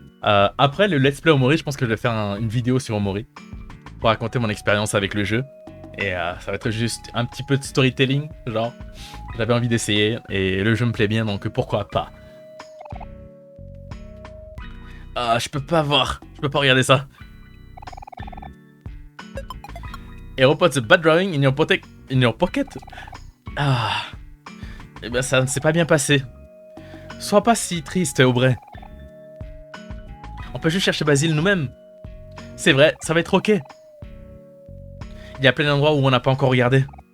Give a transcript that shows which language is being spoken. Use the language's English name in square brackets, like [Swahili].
[French] Après le let's play Omori, je pense que je vais faire une vidéo sur Omori pour raconter mon expérience avec le jeu. Et ça va être juste un petit peu de storytelling, genre. J'avais envie d'essayer et le jeu me plaît bien, donc pourquoi pas. Je peux pas voir, je peux pas regarder ça. [English] Hero puts a bad drawing in your pocket. [French] Eh ben ça ne s'est pas bien passé. Sois pas si triste, Aubrey. On peut juste chercher Basile nous-mêmes. C'est vrai, ça va être ok. Il y a plein d'endroits où on n'a pas encore regardé.